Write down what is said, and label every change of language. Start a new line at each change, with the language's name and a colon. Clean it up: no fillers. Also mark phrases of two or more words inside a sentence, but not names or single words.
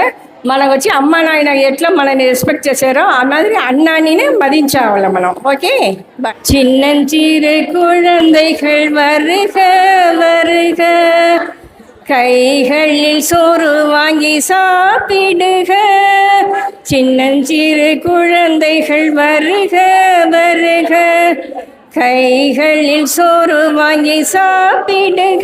Telugu: మనకు వచ్చి అమ్మ నాయన ఎట్లా మనని రెస్పెక్ట్ చేశారో ఆ మాదిరి అన్నానినే మదించావాల మనం. ఓకే,
Tamil: சின்னஞ்சிறு குழந்தைகள் வருக வருக, கைகளில் சோறு வாங்கி சாப்பிடுக. சின்னஞ்சிறு குழந்தைகள் வருக வருக, கைகளில் சோறு வாங்கி சாப்பிடுக.